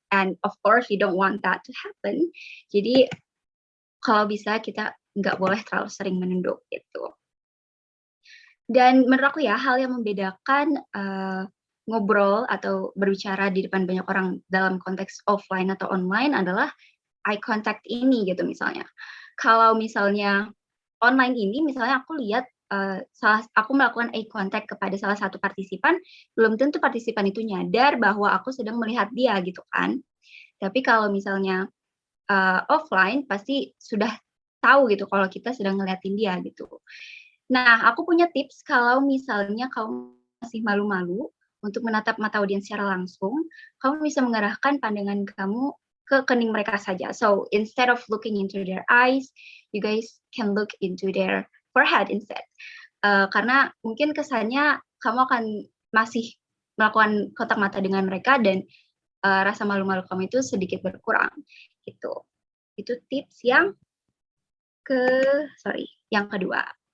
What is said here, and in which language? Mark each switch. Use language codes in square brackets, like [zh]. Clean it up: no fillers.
[en] And of course you don't want that to happen. [id] Jadi kalau bisa kita nggak boleh terlalu sering menunduk gitu. Dan menurut aku ya, hal yang membedakan, ngobrol atau berbicara di depan banyak orang dalam konteks offline atau online adalah eye contact ini gitu misalnya. Kalau misalnya online ini misalnya aku lihat, aku melakukan eye contact kepada salah satu partisipan, belum tentu partisipan itu nyadar bahwa aku sedang melihat dia gitu kan. Tapi kalau misalnya, offline pasti sudah tahu gitu kalau kita sedang ngeliatin dia gitu. Nah, aku punya tips kalau misalnya kamu masih malu-malu untuk menatap mata audiens secara langsung, kamu bisa mengarahkan pandangan kamu ke kening mereka saja. [en] So, instead of looking into their eyes, you guys can look into their forehead instead. [id] Karena mungkin kesannya kamu akan masih melakukan kontak mata dengan mereka dan, rasa malu-malu kamu itu sedikit berkurang, gitu. Itu tips yang yang kedua.